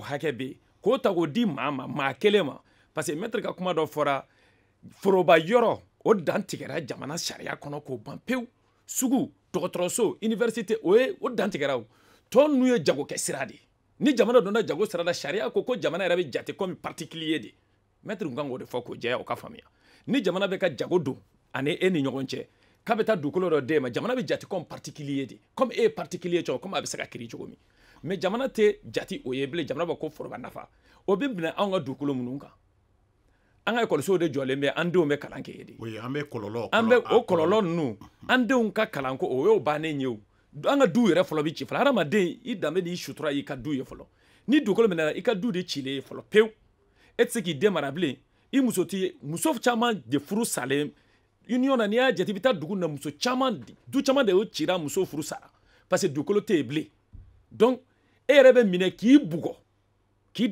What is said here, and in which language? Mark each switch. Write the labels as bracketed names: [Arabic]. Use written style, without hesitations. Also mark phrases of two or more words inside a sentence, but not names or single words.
[Bambara] hakɛ bɛ yen k'o ta k'o di maa kelen ma [French] parce que maître [Bambara] ka kuma dɔ fɔra foroba yɔrɔ o dan tigɛra jamana sariya kɔnɔ k'o ban pewu sugu dɔgɔtɔrɔso université o dan tigɛra o tɔ ninnu ye jagokɛ sira de ni jamana donna jago sira la sariya ko jamana yɛrɛ bɛ jate [French] comme particulier de maître [Bambara] kun kan k'o de fɔ k'o jɛya o ka faamuya ni jamana bɛ ka jago don ani e ni ɲɔgɔn cɛ k'a bɛ taa dugukolo dɔ d'e ma jamana bɛ jate [French] comme particulier de comme [Bambara] e ye particulier cogo comme a bɛ se ka kiri cogo min mais jamana tɛ jate o ye bilen jamana b'a ko foroba nafa o bɛ minɛ anw ka dugukolo minnu kan an ka ekɔlisow de jɔlen bɛ an denw bɛ kalan kɛ yen de an bɛ o kɔlɔlɔ ninnu an denw ka kalanko o y'o bannen ye o an ka du yɛrɛ fɔlɔ bɛ ci fɔlɔ hadamaden i danbe n'i sutura y'i ka du ye fɔlɔ ni dugukolo minɛna i ka du de cilen ye fɔlɔ pewu e tɛ se k'i den mara bilen i muso caman de furu salen union na n'i y'a jate i bɛ taa dugu na muso caman du caman de y'o cira muso furu sara parce que dugukolo tɛ yen bilen donc e yɛrɛ bɛ minɛ k'i bugɔ k'i